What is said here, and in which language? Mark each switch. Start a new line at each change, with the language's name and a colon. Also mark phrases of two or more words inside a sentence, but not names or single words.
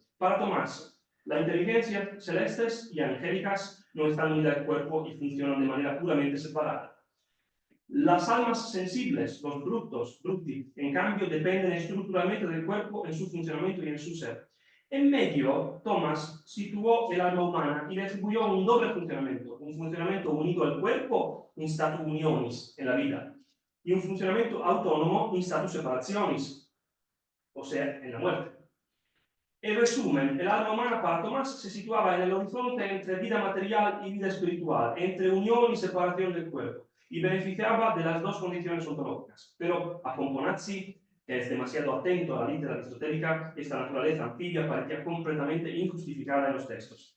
Spanish: Para Tomás, la inteligencia celestes y angélicas no están unidas al cuerpo y funcionan de manera puramente separada. Las almas sensibles, los bruti, en cambio, dependen estructuralmente del cuerpo en su funcionamiento y en su ser. En medio, Tomás situó el alma humana y le atribuyó un doble funcionamiento, un funcionamiento unido al cuerpo,
Latin: in statu unionis,
Spanish: en la vida, y un funcionamiento autónomo,
Latin: in statu separationis,
Spanish: o sea, en la muerte. En resumen, el alma humana para Tomás se situaba en el horizonte entre vida material y vida espiritual, entre unión y separación del cuerpo. y beneficiaba de las dos condiciones ontológicas. Pero a Pomponazzi, que es demasiado atento a la litera aristotélica, esta naturaleza anfibia parecía completamente injustificada en los textos.